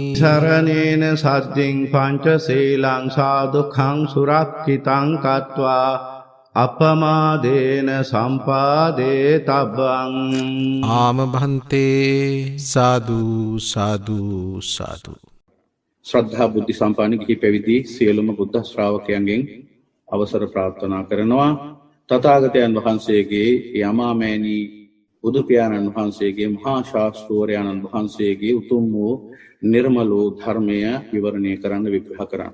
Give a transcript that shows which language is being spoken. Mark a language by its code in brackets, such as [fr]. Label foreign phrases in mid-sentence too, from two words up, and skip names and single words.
[pi] සරණේන සද්දින් පංචශීලං සාදුඛං සුරක්ඛිතං කତ୍වා අපමාදේන සම්පාදේ තබ්බං. ආම භන්තේ සාදු සාදු සාදු. [si] ශ්‍රද්ධා බුද්ධ සම්පන්න ගිහි පැවිදි සියලුම බුද්ධ ශ්‍රාවකයන්ගෙන් අවසර ප්‍රාර්ථනා කරනවා. තථාගතයන් වහන්සේගේ යමාමෑණී බුදු පියාණන් වහන්සේගේ මහා ශාස්ත්‍රූවරයන්න් වහන්සේගේ උතුම් වූ නිර්මල වූ ධර්මය විවරණය කරන්න විග්‍රහ කරන්න.